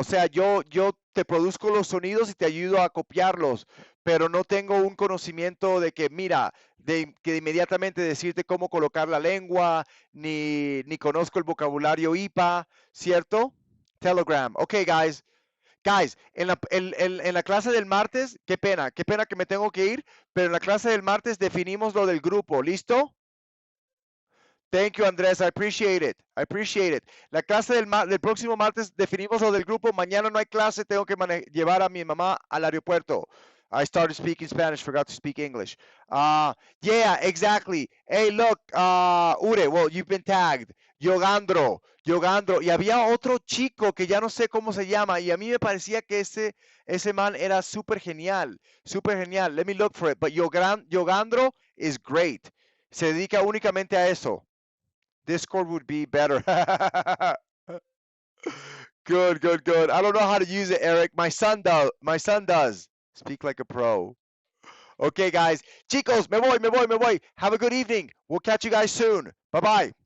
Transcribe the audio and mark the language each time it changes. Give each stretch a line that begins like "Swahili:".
Spanish: O sea, yo te produzco los sonidos y te ayudo a copiarlos, pero no tengo un conocimiento de que, mira, que inmediatamente decirte cómo colocar la lengua, ni conozco el vocabulario IPA, ¿cierto? Telegram.
English: Ok, guys.
Spanish: Guys, en la clase del martes, qué pena que me tengo que ir, pero en la clase del martes definimos lo del grupo, ¿listo?
English: Thank you, Andrés, I appreciate it.
Spanish: La clase del próximo martes definimos lo del grupo, mañana no hay clase, tengo que llevar a mi mamá al aeropuerto.
English: I started speaking Spanish, forgot to speak English. Yeah, exactly. Hey, look, Ure, well, you've been tagged.
Spanish: Yogandro, y había otro chico que ya no sé cómo se llama, y a mí me parecía que ese man era súper genial.
English: Let me look for it, but Yogandro is great.
Spanish: Se dedica únicamente a eso.
English: Discord would be better. Good. I don't know how to use it, Eric. My son does. Speak like a pro. Okay, guys.
Spanish: Chicos, me voy.
English: Have a good evening. We'll catch you guys soon. Bye-bye.